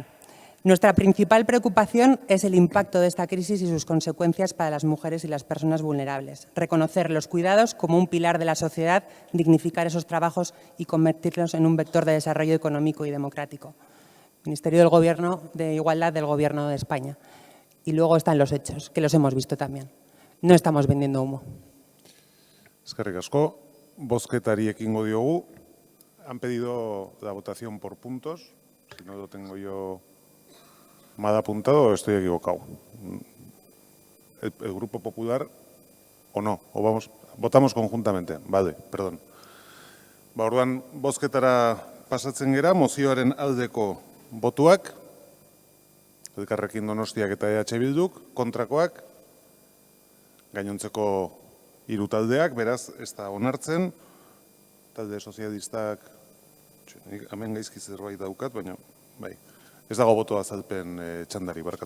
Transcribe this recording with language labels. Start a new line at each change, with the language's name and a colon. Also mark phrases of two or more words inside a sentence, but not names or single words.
Spanish: Nuestra principal preocupación es el impacto de esta crisis y sus consecuencias para las mujeres y las personas vulnerables. Reconocer los cuidados como un pilar de la sociedad, dignificar esos trabajos y convertirlos en un vector de desarrollo económico y democrático. Ministerio del Gobierno de Igualdad del Gobierno de España. Y luego están los hechos, que los hemos visto también. No estamos vendiendo humo.
Basque: Eskerrik asko, bozketari ekingo diogu.
Spanish: Han pedido la votación por puntos. Si no lo tengo yo mal apuntado, estoy equivocado. El Grupo Popular, o no, o votamos conjuntamente. Vale, perdón.
Basque: Orduan, bozketara pasatzen gera, mozioaren aldeko botuak, Elkarrekin Donostiak eta EH Bilduk, kontrakoak, gainontzeko 3 taldeak, beraz, ez da onartzen, talde sozialistak, hemen gaizki zerbait daukat, baina, bai, ez dago boto azalpen txandari barkatu.